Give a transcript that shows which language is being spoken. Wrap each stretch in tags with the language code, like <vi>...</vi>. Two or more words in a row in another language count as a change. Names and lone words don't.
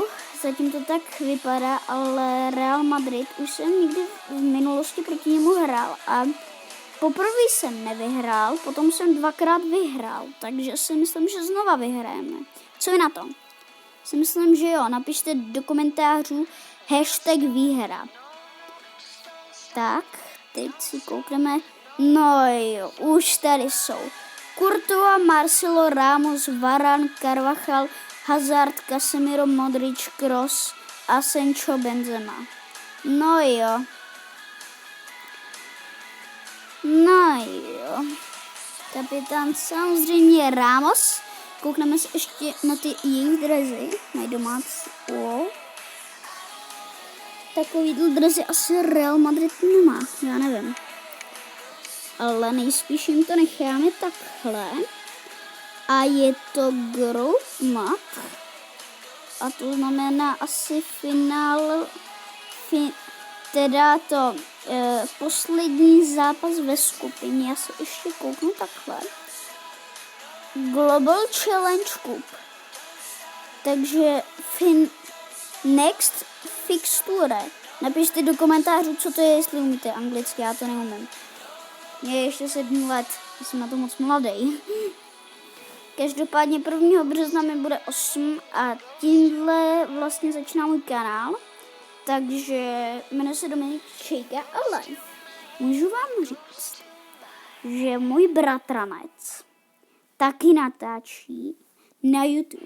<cs>Zatím to tak vypadá, ale Real Madrid už jsem někdy v minulosti proti němu hrál a poprvé jsem nevyhrál, potom jsem 2krát vyhrál, takže si myslím, že znova vyhrajeme. Co je na to? Si myslím, že jo, napište do komentářů #výhra. Tak, teď si koukneme. No jo, už tady jsou. Courtois, Marcelo, Ramos, Varane, Carvajal, Hazard, Casemiro, Modric, Kroos, Asensio, Benzema. No jo. Kapitán samozřejmě Ramos. Koukneme se ještě na ty jejich drezy. Mají domácí. Takovýhle drezy asi Real Madrid nemá. Já nevím. Ale nejspíš jim to necháme takhle. A je to</cs> <en>group mat.</en> <cs>A to znamená asi teda to poslední zápas ve skupině. Já se ještě kouknu takhle. Global Challenge Cup. Takže</cs> <en>next fixture.</en> <cs>Napište do komentářů, co to je, jestli umíte anglicky, já to neumím. Je ještě 7 let, jsem na to moc mladý. Každopádně 1. března mi bude 8 a tímhle vlastně začíná můj kanál. Takže jmenuje se Dominik Čejka, ale můžu vám říct, že můj bratranec taky natáčí na YouTube.</cs>